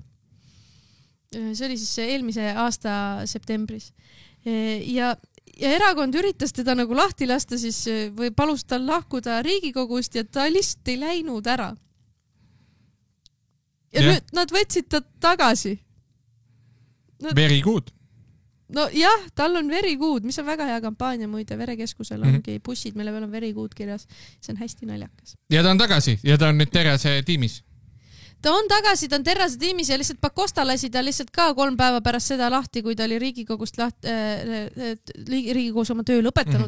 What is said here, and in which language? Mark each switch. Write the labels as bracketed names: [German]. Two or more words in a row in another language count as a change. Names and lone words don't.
[Estonian] See oli siis eelmise aasta septembris. Ja erakond üritas teda nagu lahti lasta siis või palus tal lahkuda Riigikogust ja ta lihtsalt ei läinud ära. Ja nüüd nad võtsid ta tagasi. [English] Very good. [Estonian] no jah, tal on verikuud, mis on väga hea kampaania muide, verekeskusel ongi bussid, mille peal on verikuud kirjas. See on hästi naljakas. Ja ta on tagasi ja ta on nüüd Terrase tiimis. Ta on tagasi, ta on Terrase tiimis ja lihtsalt Pakosta lasi ta lihtsalt ka 3 päeva pärast seda lahti, kui ta oli Riigikogust Riigikogus oma töö lõpetanud.